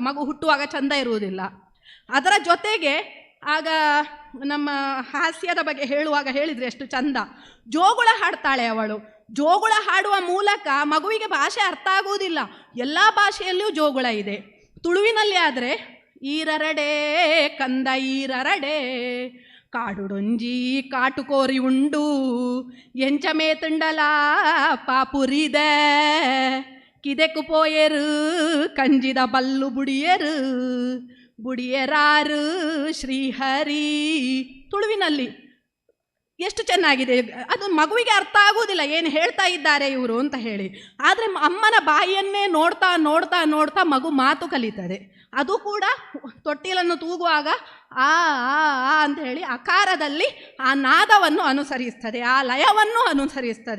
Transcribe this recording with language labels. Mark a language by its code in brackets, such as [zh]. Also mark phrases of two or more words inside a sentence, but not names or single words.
[kn] ಮಗು ಹುಟ್ಟುವಾಗ ಚಂದ ಇರುವುದಿಲ್ಲ. ಅದರ ಜೊತೆಗೆ ಆಗ ನಮ್ಮ ಹಾಸ್ಯದ ಬಗ್ಗೆ ಹೇಳುವಾಗ ಹೇಳಿದರೆ ಎಷ್ಟು ಚಂದ, ಜೋಗುಳ ಹಾಡ್ತಾಳೆ ಅವಳು. ಜೋಗುಳ ಹಾಡುವ ಮೂಲಕ ಮಗುವಿಗೆ ಭಾಷೆ ಅರ್ಥ ಆಗುವುದಿಲ್ಲ, ಎಲ್ಲ ಭಾಷೆಯಲ್ಲಿಯೂ ಜೋಗುಳ ಇದೆ. [tcy] ತುಳುವಿನಲ್ಲಿ ಆದರೆ ಈರರಡೆ ಕಂದ ಈರರಡೆ ಕಾಡುಡೊಂಜಿ ಕಾಟುಕೋರಿ ಉಂಡು ಎಂಚಮೇ ತುಂಡಲ ಪಾಪುರಿದ ಕಿದೆಕು ಪೋಯರು ಕಂಜಿದ ಬಲ್ಲು ಬುಡಿಯರು ಬುಡಿಯರಾರು ಶ್ರೀಹರಿ. [kn] ತುಳುವಿನಲ್ಲಿ ಎಷ್ಟು ಚೆನ್ನಾಗಿದೆ. ಅದು ಮಗುವಿಗೆ ಅರ್ಥ ಆಗುವುದಿಲ್ಲ ಏನು ಹೇಳ್ತಾ ಇದ್ದಾರೆ ಇವರು ಅಂತ ಹೇಳಿ. ಆದರೆ ಅಮ್ಮನ ಬಾಯಿಯನ್ನೇ ನೋಡ್ತಾ ನೋಡ್ತಾ ನೋಡ್ತಾ ಮಗು ಮಾತು ಕಲಿತದೆ. ಅದು ಕೂಡ ತೊಟ್ಟಿಲನ್ನು ತೂಗುವಾಗ ಆ ಆ ಅಂತ ಹೇಳಿ ಅಕಾರದಲ್ಲಿ ಆ ನಾದವನ್ನು ಅನುಸರಿಸ್ತದೆ, ಆ ಲಯವನ್ನು ಅನುಸರಿಸ್ತದೆ.